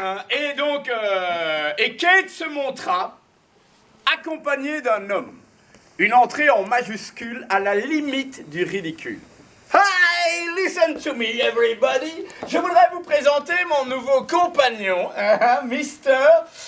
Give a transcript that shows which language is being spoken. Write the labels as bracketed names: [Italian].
[French] Et donc, et Kate se montra accompagnée d'un homme. Une entrée en majuscule à la limite du ridicule. [English] Hi, listen to me, everybody. [French] Je voudrais vous présenter mon nouveau compagnon, Mr.